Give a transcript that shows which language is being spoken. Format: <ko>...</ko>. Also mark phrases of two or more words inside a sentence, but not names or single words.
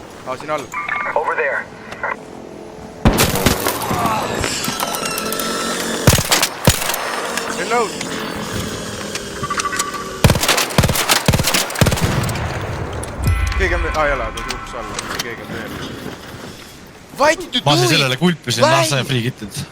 <et>Siin all. Reload! Keegi on veel... jala, ta tuuks alla. Keegi on veel.</et> <en>What did you do?</en> <et>Ma siin sellele kulpisin, sain free kitid.</et>